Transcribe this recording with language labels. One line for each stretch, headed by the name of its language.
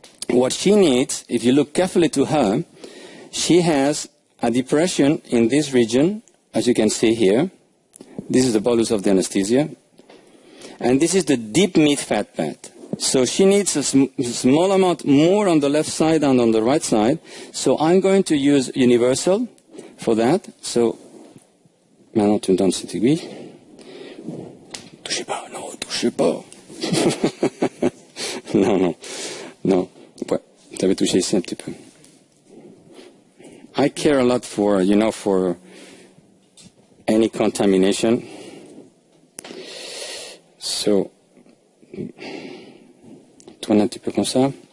English: What she needs, if you look carefully to her, she has a depression in this region, as you can see here. This is the bolus of the anesthesia. And this is the deep mid-fat pad. So she needs a small amount more on the left side than on the right side. So I'm going to use universal for that.
French: So, maintenant tu me donnes cette aiguille. Touchez pas, non, touchez pas. Non. Ouais, tu avais touché ici un petit peu.
English: I care a lot for, for any contamination.
French: So, tourne un petit peu comme ça.